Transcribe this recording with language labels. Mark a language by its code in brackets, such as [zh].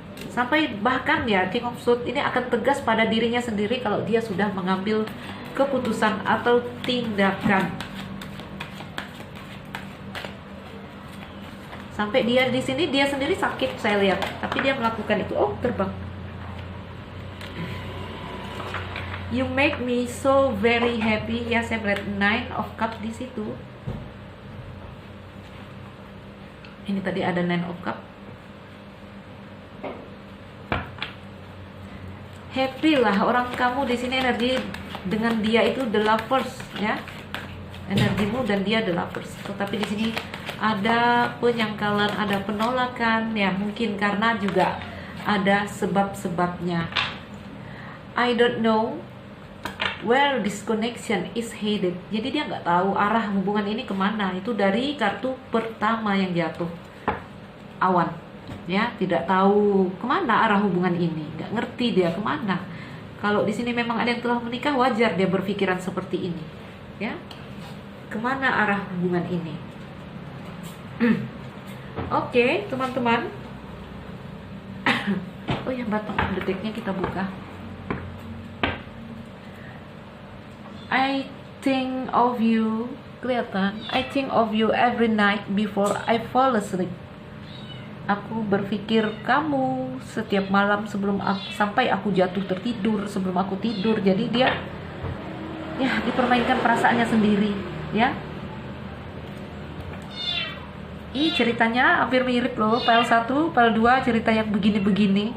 [id] Sampai bahkan ya King of Swords ini akan tegas pada dirinya sendiri kalau dia sudah mengambil keputusan atau tindakan. Sampai dia di sini dia sendiri sakit saya lihat, tapi dia melakukan itu. Oh, terbang. [en] You make me so very happy. [id] Ya, saya melihat Nine of Cups di situ. Ini tadi ada Nine of Cups. Happy lah orang kamu di sini, energi dengan dia itu the lovers ya. Energimu dan dia the lovers. Tetapi di sini ada penyangkalan, ada penolakan ya, mungkin karena juga ada sebab-sebabnya. [en] I don't know where this connection is headed. [id] Jadi dia nggak tahu arah hubungan ini kemana. Itu dari kartu pertama yang jatuh, awan ya, tidak tahu kemana arah hubungan ini, nggak ngerti dia kemana. Kalau di sini memang ada yang telah menikah, wajar dia berpikiran seperti ini ya, kemana arah hubungan ini. Oke, teman-teman. Oh ya, bottom of the deck-nya kita buka. [en] I think of you, kelihatan. I think of you every night before I fall asleep. [id] Aku berpikir kamu setiap malam sampai aku jatuh tertidur, sebelum aku tidur. Jadi dia ya dipermainkan perasaannya sendiri ya. Ih, ceritanya hampir mirip loh. File 1, file 2 cerita yang begini-begini.